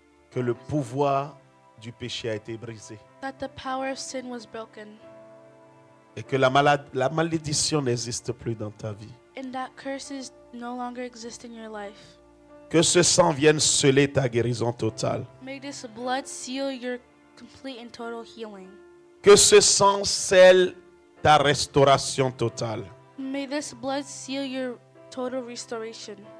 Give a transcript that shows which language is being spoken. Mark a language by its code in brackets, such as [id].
[fr] que le pouvoir du péché a été brisé [en] that the power of sin was broken, [fr] et que la malédiction n'existe plus dans ta vie. [en] and that curses no longer exist in your life. [fr] Que ce sang vienne sceller ta guérison totale. [en] May this blood seal your complete and total healing. [fr] Que ce sang scelle ta restauration totale. [en] May this blood seal your total restoration.